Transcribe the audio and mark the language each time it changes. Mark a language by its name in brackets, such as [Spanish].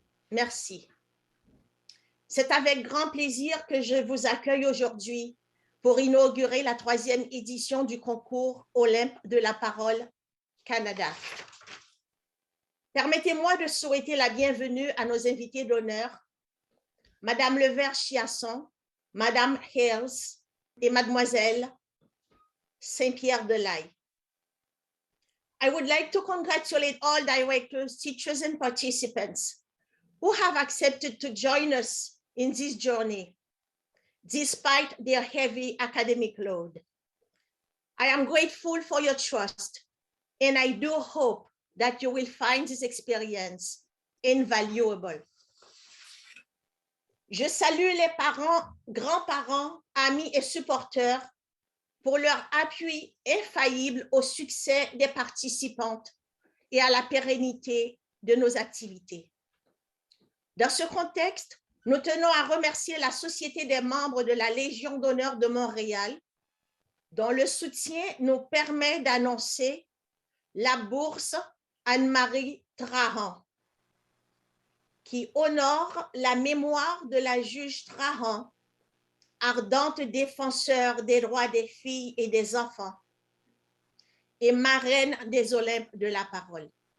[French] Merci. C'est avec grand plaisir que je vous accueille aujourd'hui pour inaugurer la 3e édition du concours Olympe de la parole Canada. Permettez-moi de souhaiter la bienvenue à nos invités d'honneur, Madame Levert-Chiasson, Madame Hales et Mademoiselle Saint-Pierre-de-Laye. [English] I would like to congratulate all directors, teachers, and participants who have accepted to join us in this journey, despite their heavy academic load. I am grateful for your trust, and I do hope that you will find this experience invaluable. [French] Je salue les parents, grands-parents, amis et supporters pour leur appui infaillible au succès des participantes et à la pérennité de nos activités. Dans ce contexte, nous tenons à remercier la Société des membres de la Légion d'honneur de Montréal, dont le soutien nous permet d'annoncer la bourse Anne-Marie Trahan, qui honore la mémoire de la juge Trahan, ardente défenseur des droits des filles et des enfants, et marraine des Olympes de la parole.